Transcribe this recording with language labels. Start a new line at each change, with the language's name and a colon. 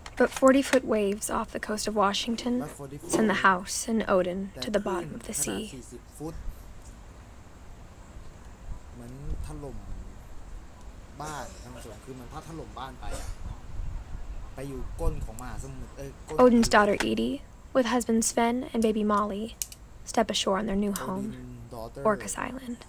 English: But 40-foot waves off the coast of Washington send the house and Odin to the bottom of the sea.
Thai: 40 ฟุตเหมือนถล่มบ้านท่านผู้ชมคือมันพัดถล่มบ้านไปอยู่ก้นของมหาสมุทร
English: Odin's daughter Edith, with husband Sven and baby Molly, step ashore on their new home, Orcas Island.